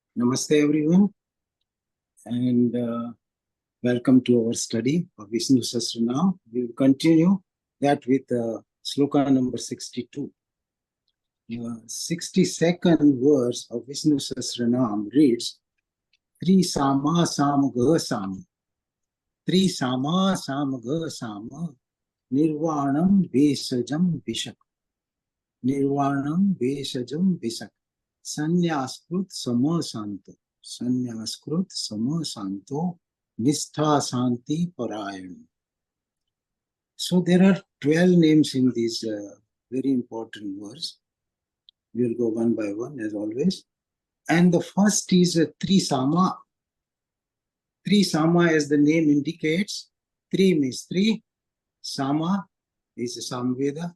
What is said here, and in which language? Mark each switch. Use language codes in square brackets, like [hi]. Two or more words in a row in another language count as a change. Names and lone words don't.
[en] Namaste everyone, and welcome to our study of Vishnu Sahastranam. We will continue that with Shloka number 62. 62nd verse of Vishnu Sahastranam reads, [sa] Tri Sama Samagha Sama, Tri Sama Samagha Sama, Nirvanam Vesajam Vishak, Nirvanam Vesajam Vishak, Sannyaskrut Sama Santo, Sannyaskrut Sama Santo, Nistha Santi Parayan. [en] So there are 12 names in this very important verse. We will go one by one as always. And the first is Tri Sama. Tri Sama, as the name indicates, Tri means three, Sama is Samveda.